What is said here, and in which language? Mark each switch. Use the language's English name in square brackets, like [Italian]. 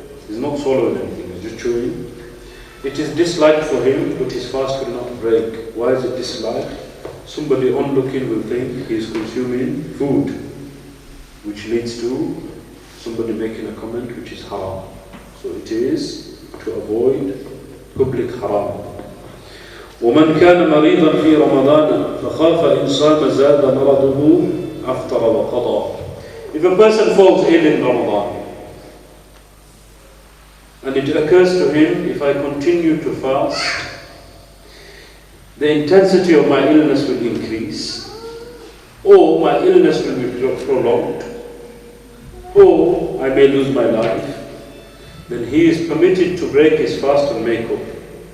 [English] He's not swallowing anything, he's just chewing. It is disliked for him, but his fast will not break. Why is it disliked? Somebody onlooking will think he is consuming food, which leads to somebody making a comment which is haram. So it is to avoid public haram. [Arabic] ومن كان مريضا في رمضان فخاف إن صام زاد مرضه أفطر وقضى. [English] If a person falls ill in Ramadan, and it occurs to him, if I continue to fast, the intensity of my illness will increase, or my illness will be prolonged, or I may lose my life, then he is permitted to break his fast and make up.